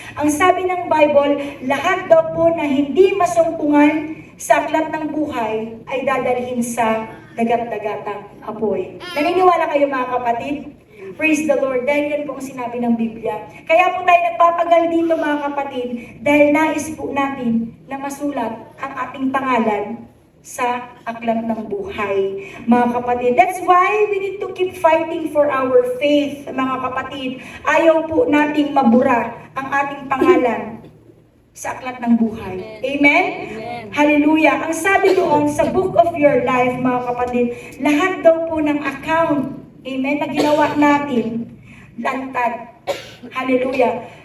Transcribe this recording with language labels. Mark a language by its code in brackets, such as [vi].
[tl] Ang sabi ng Bible, lahat daw po na hindi masumpungan sa aklat ng buhay ay dadalhin sa dagat-dagatang apoy. Naniniwala kayo, mga kapatid? [en] Praise the Lord. [tl] Dahil yan po ang sinabi ng Biblia. Kaya po tayo nagpapagal dito, mga kapatid, dahil nais po natin na masulat ang ating pangalan sa aklat ng buhay, mga kapatid. [en] That's why we need to keep fighting for our faith, [tl] mga kapatid. Ayaw po nating mabura ang ating pangalan sa aklat ng buhay. Amen? Hallelujah. Ang sabi doon sa [en] book of your life, [tl] mga kapatid, lahat daw po ng account, amen, na ginawa natin, lantad. Hallelujah.